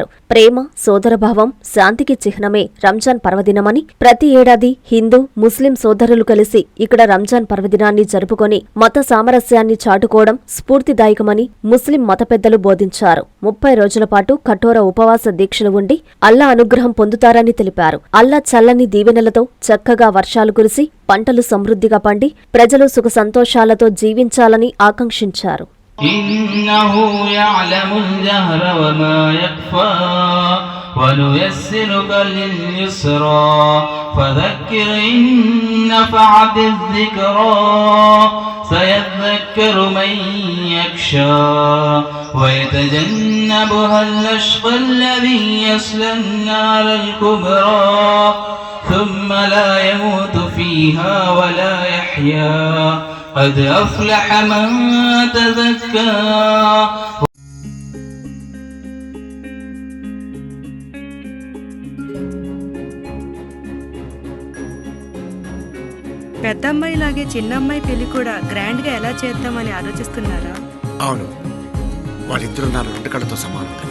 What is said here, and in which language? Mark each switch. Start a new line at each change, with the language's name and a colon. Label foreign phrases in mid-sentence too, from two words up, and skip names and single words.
Telugu: ప్రేమ, సోదరభావం, శాంతికి చిహ్నమే రంజాన్ పర్వదినమని, ప్రతి ఏడాది హిందూ, ముస్లిం సోదరులు కలిసి ఇక్కడ రంజాన్ పర్వదినాన్ని జరుపుకొని మత సామరస్యాన్ని చాటుకోవడం స్ఫూర్తిదాయకమని ముస్లిం మత పెద్దలు బోధించారు. 30 రోజుల పాటు కఠోర ఉపవాస దీక్షలు ఉండి అల్లా అనుగ్రహం పొందుతారని తెలిపారు. అల్లా చల్లని దీవెనలతో చక్కగా వర్షాలు కురిసి పంటలు సమృద్ధిగా పండి ప్రజలు సుఖ సంతోషాలతో జీవించాలని ఆకాంక్షించారు.
Arabic: سيذكر من يخشى ويتجنبها الأشقى الذي يصلى النار الكبرى ثم لا يموت فيها ولا يحيا قد أفلح من تزكى.
Telugu: పెద్దమ్మాయిలాగే చిన్నమ్మాయి పెళ్లి కూడా గ్రాండ్ గా ఎలా చేద్దామని ఆలోచిస్తున్నారా? అవును, వాళ్ళిద్దరు నా రెండు కళ్ళతో సమానం కదా.